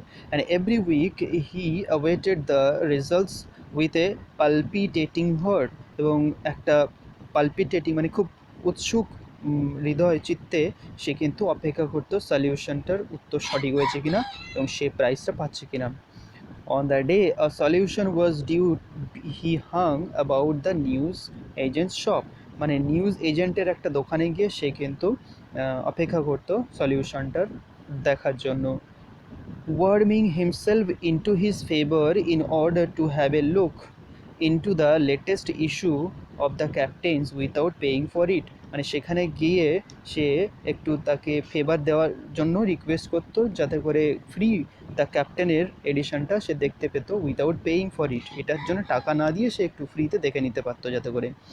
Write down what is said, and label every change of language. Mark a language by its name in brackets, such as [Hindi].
[English] and every week he awaited the results with a palpitating heart, [Bangla] এবং একটা পালপিটেটিং মানে খুব উৎসুক হৃদয় চিত্তে সে কিন্তু অপেক্ষা করতো সলিউশনটার উত্তর সঠিক হয়েছে কিনা এবং সে প্রাইজটা পাচ্ছে কিনা। [English] On the day a solution was due, he hung about the news agent's shop, [Bangla] মানে নিউজ এজেন্টের একটা দোকানে গিয়ে সে কিন্তু অপেক্ষা করতো সলিউশনটার দেখার জন্য। [English] warming himself into his favour in order to have a look into the latest issue of the captain's without paying for it, [Bangla] মানে সেখানে গিয়ে সে একটু তাকে ফেভার দেওয়ার জন্য রিকোয়েস্ট করতো যাতে করে ফ্রি দ্য ক্যাপ্টেনের এডিশনটা সে দেখতে পেতো [English] without paying for it, [Bangla] এটার জন্য টাকা না দিয়ে সে একটু ফ্রিতে দেখে নিতে পারতো যাতে করে।